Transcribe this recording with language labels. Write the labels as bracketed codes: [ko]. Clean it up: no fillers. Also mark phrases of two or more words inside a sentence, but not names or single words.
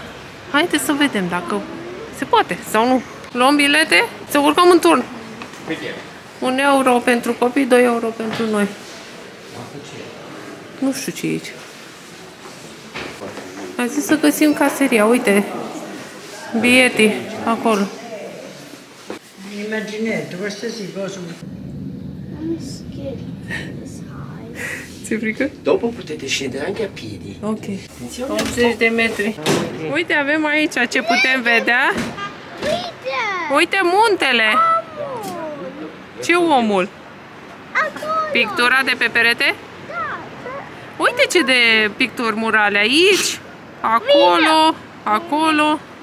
[ro] Haideți să vedem dacă se poate sau nu. Luăm bilete? Să urcăm în turn. 1 euro pentru copii, 2 euro pentru noi. Nu știu ce e aici. A zis să găsim caseria. Uite, bieti acolo. [it] Immaginate, qualsiasi cosa. [en] I'm scared. [ro] Ți-e frică? [it] Dopo potete scendere anche a piedi. [ro] Ok. 80 de metri. Uite, avem aici ce putem vedea. Uite! Uite muntele! Ce omul? Am Pictura de pe perete? Uite ce de picturi murale aici, acolo, acolo.